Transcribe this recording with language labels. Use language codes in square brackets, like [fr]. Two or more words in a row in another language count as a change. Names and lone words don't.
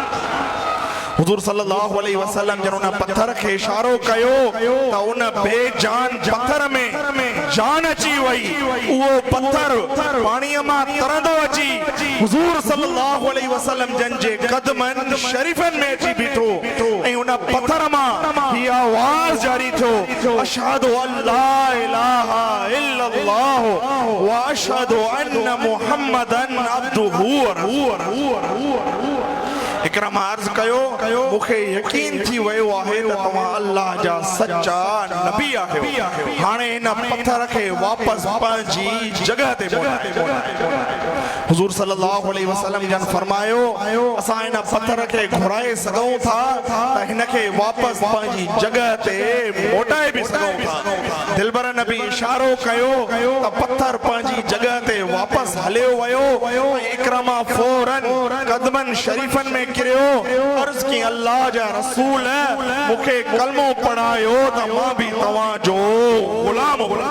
[sd] हुजूर [ar] صلى الله عليه وسلم [sd] जन उन पत्थर के इशारो कयो त उन बेजान पत्थर में जान अची वई। वो पत्थर पाणीअ मां तरंदो अची हुजूर [ar] صلى الله عليه وسلم [sd] जन जे कदमन शरीफन में अची बीठो ऐं उन पत्थर मां ही आवाज़ जारी थियो [ar] أشهد أن لا إله إلا الله وأشهد أن محمدا عبده و [sd] रसूलुहु इकराम अर्ज कयो मुखे यकीन थी वयो आहे त तव्हां अल्लाह जा सच्चा नबी आहियो हाणे इन पत्थर खे वापस पंहिंजी जगह ते मोटायो हुजूर [ar] صلى الله عليه وسلم [sd] जन फरमायो असां इन पत्थर खे घुराए सघूं था त हिन खे वापस पंहिंजी जगह ते मोटाए भी सघूं था दिलबर नबी इशारो कयो त पत्थर पंहिंजी जगह ते वापस हलियो वयो इकराम फौरन कदमन शरीफन में गिरियो अर्ज की अल्लाह जा रसूल मुखे कलमो पढ़ायो त मां भी तव्हां जो गुलाम